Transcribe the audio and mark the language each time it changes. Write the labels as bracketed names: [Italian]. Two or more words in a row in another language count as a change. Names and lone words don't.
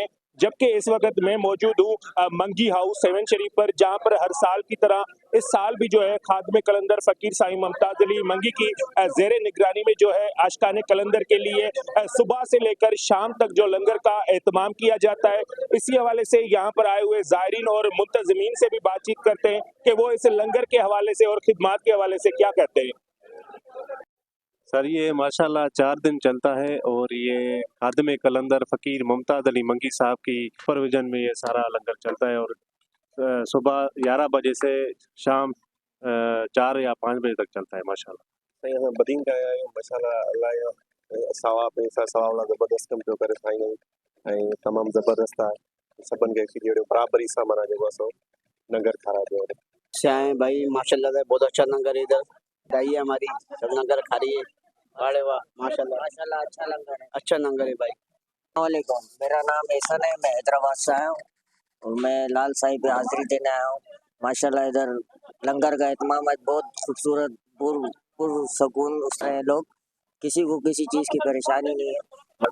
[Urdu] جبکہ اس وقت میں موجود ہوں منگی ہاؤس سیون شریف پر، جہاں پر ہر سال کی طرح اس سال بھی جو ہے خادم قلندر فقیر سائیں ممتاز علی منگی کی زیر نگرانی میں جو ہے عاشقان قلندر کے لیے صبح سے لے کر شام تک جو لنگر کا اہتمام کیا جاتا ہے. اسی حوالے سے یہاں پر آئے ہوئے زائرین اور منتظمین سے بھی بات چیت کرتے ہیں کہ وہ اس لنگر کے حوالے سے اور خدمات کے حوالے سے کیا کہتے ہیں. سر یہ ماشاءاللہ 4 دن چلتا ہے اور یہ خادم قلندر فقیر ممتاز علی منگی صاحب کی سپرویژن میں یہ سارا لنگر چلتا ہے اور صبح 11 بجے سے شام 4 یا 5 بجے تک چلتا ہے ماشاءاللہ. [Sindhi] साईं बदीन का आया आहियूं माशाल्लाह अलाह जो सवाब सवाब ज़बरदस्त कम पियो करे साईं ऐं तमामु ज़बरदस्त आहे। सभिनि खे खिली बराबरी सां माना जेको आहे सो लंगर खाराए पियो। [Urdu] سے آئے بھائی ماشاءاللہ سے بہت اچھا لنگر ہے ادھر دائی ہے ہماری سب لنگر کھا رہی ہے. ارے واہ ماشاءاللہ ماشاءاللہ اچھا لنگر ہے بھائی. وعلیکم میرا نام احسن ہے، میں حیدرآباد سے آیا ہوں اور میں لعل صاحب پے حاضری دینے آیا ہوں. ماشاءاللہ ادھر لنگر کا اہتمام آج بہت خوبصورت پرسکون ہے لوگ، کسی کو کسی چیز کی پریشانی نہیں ہے.